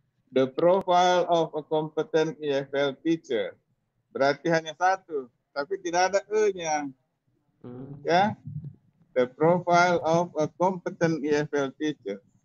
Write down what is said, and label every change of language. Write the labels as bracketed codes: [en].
[en] The profile of a competent EFL teacher. [id] Berarti hanya satu, tapi tidak ada E-nya. Ya. [en] The profile of a competent EFL teacher.